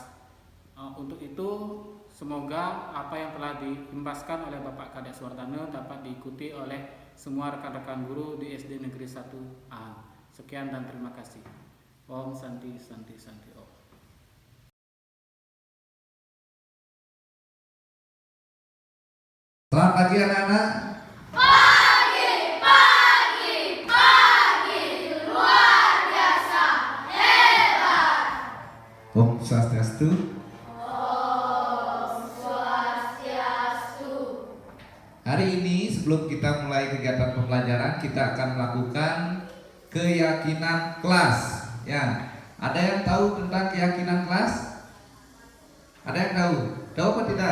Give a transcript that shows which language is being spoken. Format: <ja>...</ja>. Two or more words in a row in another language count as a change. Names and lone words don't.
<id>Untuk itu, semoga apa yang telah diimbaskan oleh Bapak Kadek Suwardana dapat diikuti oleh semua rekan-rekan guru di SD Negeri 1A. Sekian dan terima kasih.</id> <sa>Om Santi Santi Santi Om.</sa> <id>Selamat pagi anak-anak.</id> <sa>Om Swastiastu.</sa> <id>Hari ini sebelum kita mulai kegiatan pembelajaran, kita akan melakukan keyakinan kelas. Ya, ada yang tahu tentang keyakinan kelas? Ada yang tahu? Tahu apa tidak?</id>